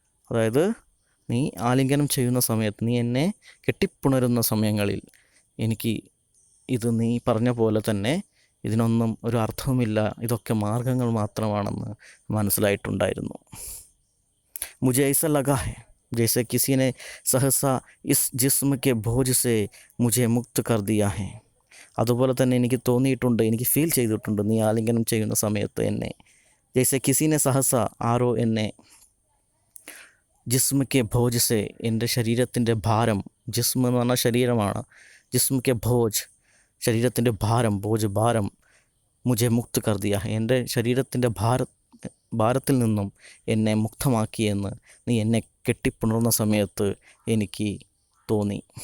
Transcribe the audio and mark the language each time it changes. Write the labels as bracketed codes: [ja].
[ml] അതായത് നീ ആലിംഗനം ചെയ്യുന്ന സമയത്ത്, നീ എന്നെ കെട്ടിപ്പുണരുന്ന സമയങ്ങളിൽ എനിക്ക് നീ പറഞ്ഞ പോലെ തന്നെ ഇതിനൊന്നും ഒരു അർത്ഥവുമില്ല, ഇതൊക്കെ മാർഗങ്ങൾ മാത്രമാണെന്ന് മനസ്സിലായിട്ടുണ്ടായിരുന്നു. [hi] മുझे ऐसा लगा है जैसे किसी ने सहसा इस जिस्म के बोझ से मुझे मुक्त कर दिया है. [ml] അതുപോലെ തന്നെ എനിക്ക് തോന്നിയിട്ടുണ്ട്, എനിക്ക് ഫീൽ ചെയ്തിട്ടുണ്ട് നീ ആലിംഗനം ചെയ്യുന്ന സമയത്ത് എന്നെ, [hi] ജൈസെ കിസിനെ സഹസ, [ml] ആരോ എന്നെ, [hi] ജിസ്മ കെ ഭോജ് സെ, [ml] എൻ്റെ ശരീരത്തിൻ്റെ ഭാരം, ജിസ്മ എന്ന് പറഞ്ഞാൽ ശരീരമാണ്, [hi] ജിസ്മ കെ ഭോജ്, [ml] ശരീരത്തിൻ്റെ ഭാരം, ഭോജ് ഭാരം, [hi] മുझे മുക്ത് കർ ദിയ, [ml] എൻ്റെ ശരീരത്തിൻ്റെ ഭാരത്തിൽ നിന്നും എന്നെ മുക്തമാക്കിയെന്ന് നീ എന്നെ കെട്ടിപ്പുണർന്ന സമയത്ത് എനിക്ക് തോന്നി.